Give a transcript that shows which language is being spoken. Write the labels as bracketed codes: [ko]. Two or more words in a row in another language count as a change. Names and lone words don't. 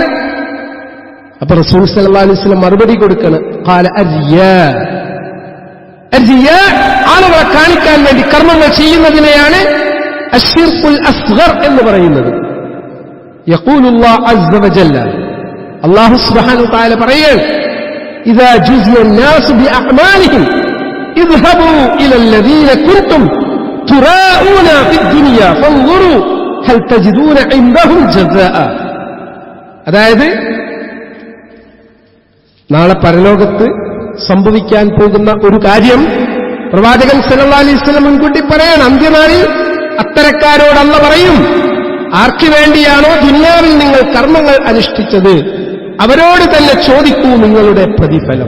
[ml] അപ്പൊ റസൂൽ [ar] صلى الله عليه وسلم [ml] മറുപടി കൊടുക്കണം, [ar] قال الرياء. [ml] ആളുകളെ കാണിക്കാൻ വേണ്ടി കർമ്മങ്ങൾ ചെയ്യുന്നതിനെയാണ് [ar] الشرك الأصغر [ml] എന്ന് പറയുന്നത്. [ar] يقول الله عز وجل, الله سبحانه وتعالى പറയുകയാണ്, إذا جزي الناس بأعمالهم اذهبوا إلى الذين كنتم تراءون في الدنيا فانظروا هل تجدون عندهم جزاء. [ml] അതായത് നാളെ പരലോകത്ത് സംഭവിക്കാൻ പോകുന്ന ഒരു കാര്യം പ്രവാചകൻ [ar] صلى الله عليه وسلم [ml] മുൻകൂട്ടി പറയണം. അന്ത്യനാളിൽ അത്തരക്കാരോട് അല്ലാഹു പറയും, ആർക്ക് വേണ്ടിയാണോ ദുനിയാവിൽ നിങ്ങൾ കർമ്മങ്ങൾ അനുഷ്ഠിച്ചത് അവരോട് തന്നെ ചോദിക്കൂ നിങ്ങളുടെ പ്രതിഫലം.